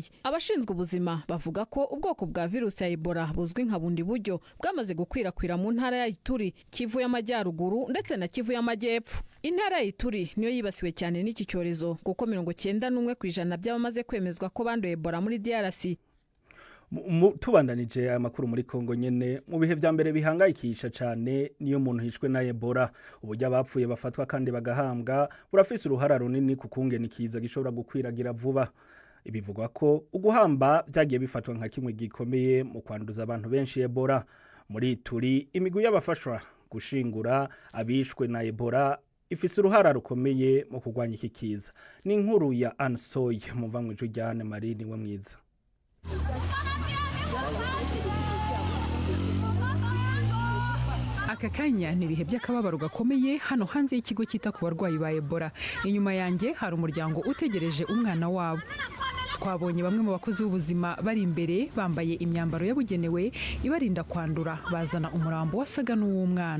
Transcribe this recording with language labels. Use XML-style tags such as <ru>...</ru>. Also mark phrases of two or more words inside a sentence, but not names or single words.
<rw>Abashinzwe ubuzima bavuga ko ubwoko bwa virusi ya Ebola buzwi nka bundi buryo bwamaze gukwirakwira mu ntara ya Ituri, Kivu y'Amajyaruguru ndetse na Kivu y'Amajyepfo. Intara ya Ituri niyo yibasiwe cyane n'iki cyorezo kuko 91% by'abamaze kwemezwa ko banduye Ebola muri DRC.</rw> <rn>Tubandanije amakuru muri Kongo nyene mu bihe vya mbere bihangayikisha cyane niyo muntu hishwe na Ebola uburyo abapfuye bafatwa kandi bagahambwa burafise uruhara runini kukungena ikiza gishobora gukwiragira vuba. Ibivugwa ko uguhamba byagiye bifatwa nka kimwe gikomeye mu kwanduza abantu benshi Ebola. Muri Ituri imigwi y'abafashwa gushingura abishwe na Ebola ifise uruhara rukomeye mu kugwanya iki kiza. Ni inkuru ya Ansoy muva mu Jujyane Marini we mwiza.</rn> <rw>Aka kanya ni ibihe by'akababaro gakomeye hano hanze y'ikigo cyita ku barwayi ba Ebola. Inyuma yanjye hari umuryango utegereje umwana wabo. Twabonye bamwe mu bakozi b'ubuzima bari imbere bambaye imyambaro yabugenewe ibarinda kwandura bazana umurambo wasaga n'uw'umwana.</rw>